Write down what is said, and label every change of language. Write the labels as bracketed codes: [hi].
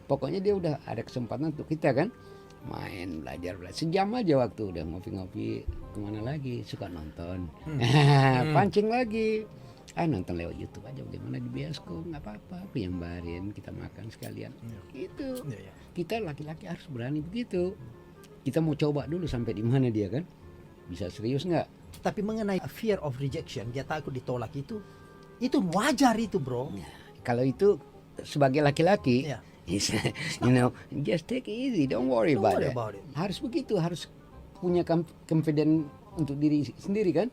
[id] Pokoknya dia udah ada kesempatan untuk kita kan main belajar sejam aja waktu udah ngopi-ngopi kemana lagi suka nonton pancing lagi nonton lewat YouTube aja bagaimana di bioskop nggak apa-apa aku yang bayarin kita makan sekalian gitu Iya, iya. kita laki-laki harus berani begitu kita mau coba dulu sampai di mana dia kan bisa serius nggak. Tapi mengenai [en] fear of rejection, [id] dia takut ditolak itu wajar itu, bro. Kalau itu sebagai laki-laki Iya. [en] you know, just take it easy, don't worry Don't about worry it. about it. [id] Harus begitu, harus punya confident untuk diri sendiri kan.